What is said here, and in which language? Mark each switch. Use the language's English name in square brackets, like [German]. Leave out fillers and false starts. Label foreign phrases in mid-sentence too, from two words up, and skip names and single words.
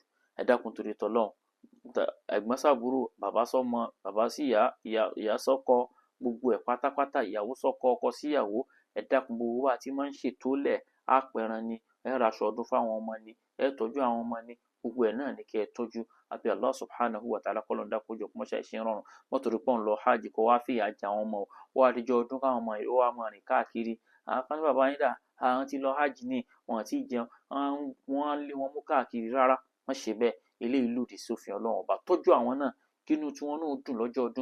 [Yoruba] Ẹ dákun torí tọlọ́run, ẹ̀gbọ́n sábúrò, bàbá sọ́mọ, bàbá síyá, ìyá sọ́kọ, gbogbo ẹ̀ pátápátá, ìyàwó sọ́kọ, ọkọ síyàwó, ẹ dákun gbogbo bá a ti máa ń ṣètò lẹ̀, á pẹran ni, ẹ raṣọ ọdún fáwọn ọmọ ni, ẹ tọ́jú àwọn ọmọ ni, gbogbo ẹ̀ náà ni kẹ́ ẹ tọ́jú. Àbí [Arabic] الله سبحانه وتعالى [Yoruba] kọ́lọ́run dákun kó jọ kó máa ṣe ń rọrùn. Má torí pé ò ń lọ hajj kó wá fìyà jẹ àwọn ọmọ o, ó wá dijọ́ ọdún káwọn ọmọ yìí ó wá máa rìn káàkiri. Àwọn kan ní bàbá yín dà, àwọn ti lọ hajj ni, wọn ò tíì jẹun, wọ́n á lé wọn mú káàkiri. Rárá, má ṣe bẹ́ẹ̀, eléyìí lòdì sófin Ọlọ́run Ọba. Tọ́jú àwọn náà, kínú tiwọn náà ó dùn lọ́jọ́ ọdún.